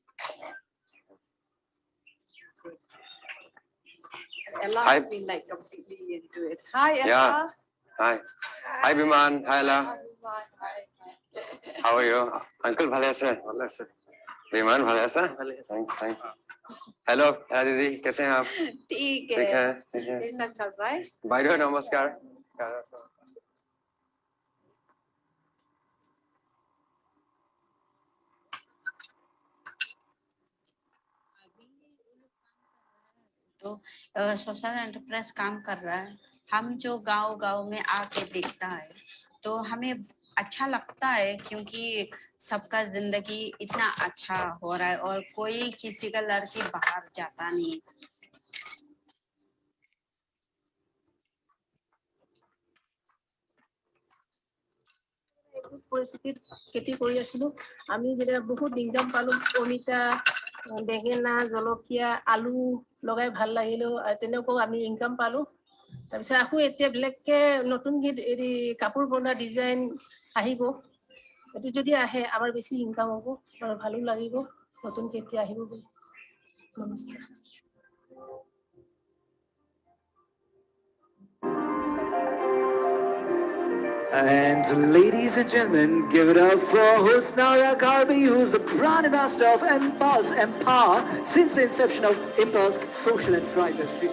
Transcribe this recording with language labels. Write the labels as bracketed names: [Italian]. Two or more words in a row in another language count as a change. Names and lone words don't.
[English] Ella has been like completely into it. Hi, Ella. Yeah. Hi. Hi, Biman. Hi, Ella. How are you? [Assamese] Uncle, ভালে আছে? Biman, ভালে আছে? [English] Thanks, thanks. [Hindi] हेलो दीदी, कैसे हैं आप? ठीक ठीक है। है, ठीक है। कैसा चल रहा है? भाई नमस्कार। तो [English] social enterprise [Hindi] काम कर रहा है। हम जो गांव में आके देखता है तो हमें अच्छा लगता है, क्योंकि सबका जिंदगी इतना अच्छा हो रहा है और कोई किसी का लड़की बाहर जाता नहीं। [Assamese] পৰিস্থিতিত খেতি কৰি আছিলো। আমি যেতিয়া বহুত ইনকাম পালো, অমিতা, বেঙেনা, জলকীয়া, আলু লগাই ভাল লাগিলেও তেনেকুৱাও আমি ইনকাম পালো। তাৰপিছত আকৌ এতিয়া বেলেগকে নতুন কাপোৰ বনোৱা ডিজাইন আহিব। এইটো যদি আহে আমাৰ বেছি ইনকাম হ'ব আৰু ভালো লাগিব নতুনকে এতিয়া আহিব বুলি। নমস্কাৰ। [English] And ladies and gentlemen, give it up for Hasina Kharbhih, who's the brand ambassador of Impulse Empower since the inception of Impulse Social Enterprises.